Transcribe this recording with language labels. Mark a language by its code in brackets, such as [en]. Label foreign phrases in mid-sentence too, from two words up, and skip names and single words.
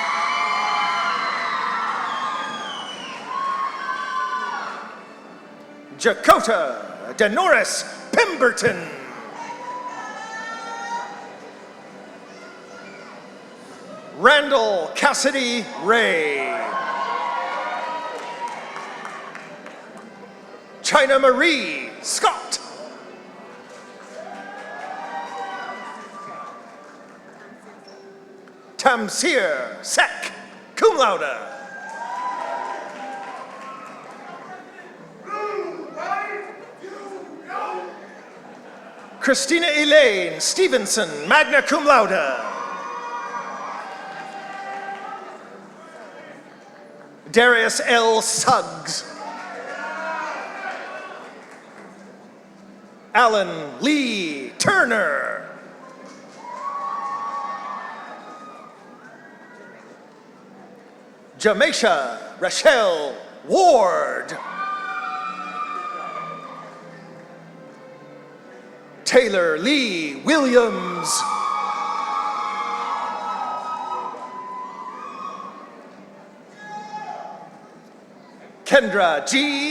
[en] Jakota Denoris Pemberton. Randall Cassidy Ray. China Marie Scott. Tamsir Sek, [la] cum laude. [en] Christina Elaine Stevenson, [la] magna cum laude. [en] Darius L. Suggs. Alan Lee Turner. Jamaisha Rachelle Ward. Taylor Lee Williams. Kendra G.